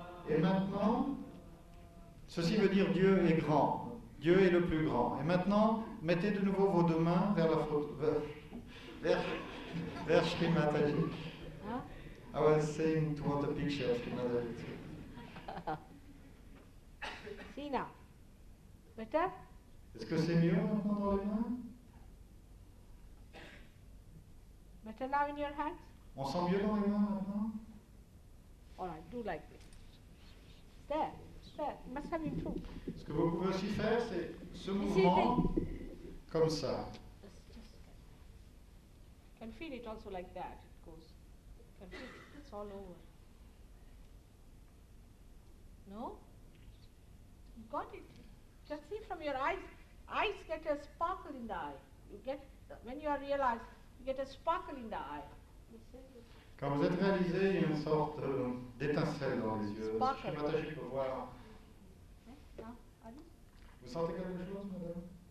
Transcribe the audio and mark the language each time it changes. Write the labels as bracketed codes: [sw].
[fr] Et maintenant, ceci veut dire Dieu est grand. Dieu est le plus grand. Et maintenant, mettez de nouveau vos deux mains vers la photo, vers Shri Mataji. Huh? [en] I was saying toward the picture of Shri Mataji too. See now. Better? [fr] Est-ce que c'est mieux maintenant dans les mains? [en] Better now in your hands? [fr] On sent mieux dans les mains maintenant? [en] All right, do like this. There. Must have improved. [fr] Ce que vous pouvez aussi faire, c'est ce [en] You see, [fr] mouvement comme ça. [en] Can feel it also like that. It goes. Can feel it. It's all over. No? You got it. You can see from your eyes. Eyes get a sparkle in the eye. You get when you are realized, you get a sparkle in the eye. You see it? [fr] Quand vous êtes réalisé, il y a une sorte d'étincelle dans les yeux. [en] Sparkle. [fr] Shri Mataji peut voir. [en] Now, are you? [fr] Vous sentez quelque chose, madame?